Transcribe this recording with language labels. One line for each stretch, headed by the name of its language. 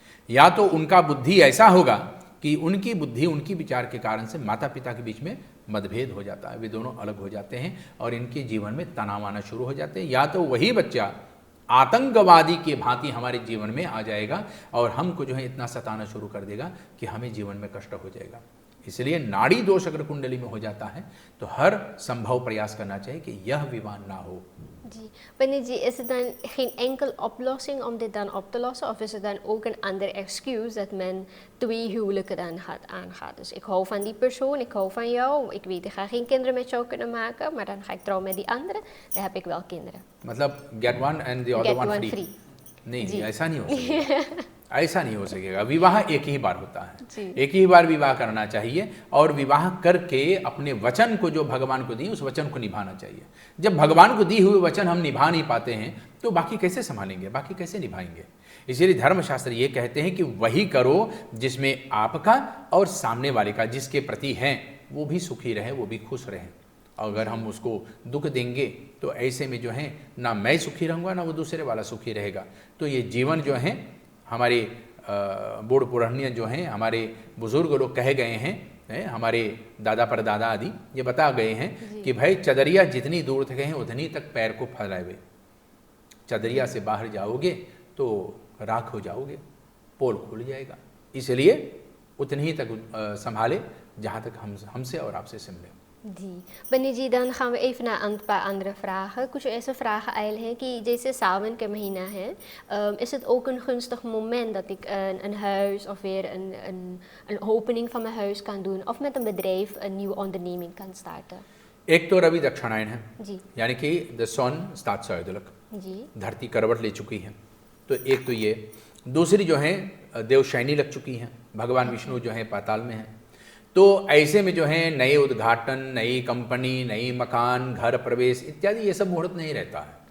Hindi: या तो उनका बुद्धि ऐसा होगा कि उनकी बुद्धि उनकी विचार के कारण से माता पिता के बीच में मतभेद हो जाता है, वे दोनों अलग हो जाते हैं और इनके जीवन में तनाव आना शुरू हो जाते हैं, या तो वही बच्चा आतंकवादी के भांति हमारे जीवन में आ जाएगा और हमको जो है इतना सताना शुरू कर देगा कि हमें जीवन में कष्ट हो जाएगा। इसलिए नाड़ी दोष अगर कुंडली में हो जाता है तो हर संभव प्रयास करना चाहिए कि यह विवाह ना हो।
Dutch: जी, पंडित जी, is het dan geen enkel oplossing om dit dan op te lossen, of is het dan ook een ander excuus dat men 2 huwelijken dan aangaat? Dus ik hou van die persoon, ik hou van jou, ik weet ik ga geen kinderen met jou kunnen maken, maar dan ga ik trouwen met die andere, dan heb ik wel kinderen.
English: मतलब get one and the other one free.
Hindi: नहीं, ऐसा नहीं हो सकेगा, ऐसा नहीं हो सकेगा। विवाह एक ही बार होता है, एक ही बार विवाह करना चाहिए और विवाह करके अपने वचन को जो भगवान को दिए उस वचन को निभाना चाहिए। जब भगवान को दी हुए वचन हम निभा नहीं पाते हैं तो बाकी कैसे संभालेंगे, बाकी कैसे निभाएंगे? इसीलिए धर्मशास्त्र ये कहते हैं कि वही करो जिसमें आपका और सामने वाले का, जिसके प्रति हैं, वो भी सुखी रहे, वो भी खुश रहे। अगर हम उसको दुख देंगे तो ऐसे में जो है ना मैं सुखी रहूँगा ना वो दूसरे वाला सुखी रहेगा। तो ये जीवन जो है हमारे बूढ़ पुरानिया जो हैं, हमारे बुजुर्ग लोग कहे गए हैं, हमारे दादा परदादा आदि ये बता गए हैं कि भाई चदरिया जितनी दूर तक है उतनी तक पैर को फैलाए, चदरिया से बाहर जाओगे तो राख हो जाओगे, पोल खुल जाएगा। इसलिए उतनी ही तक संभाले जहाँ तक हमसे और आपसे सिमले।
Dutch: जी, बनी जी, dan gaan we even naar een paar andere vragen.
Hindi: कुछ ऐसे
Dutch: vragen eigenlijk
Hindi: हैं कि जैसे सावन का महीना है,
Dutch: is het ook een gunstig moment dat ik een huis of weer een opening van mijn huis kan doen of met een bedrijf een nieuwe onderneming kan starten?
Hindi: एक तो रवि दक्षिणायन है जी, यानी कि
English: the sun start सायुदलक,
Hindi: जी, धरती करवट ले चुकी है, तो एक तो ये। दूसरी जो है देवशैनी लग चुकी है, भगवान विष्णु जो है पाताल में है। तो ऐसे में जो है नए उद्घाटन, नई कंपनी, नई मकान, घर प्रवेश इत्यादि ये सब मुहूर्त नहीं रहता है।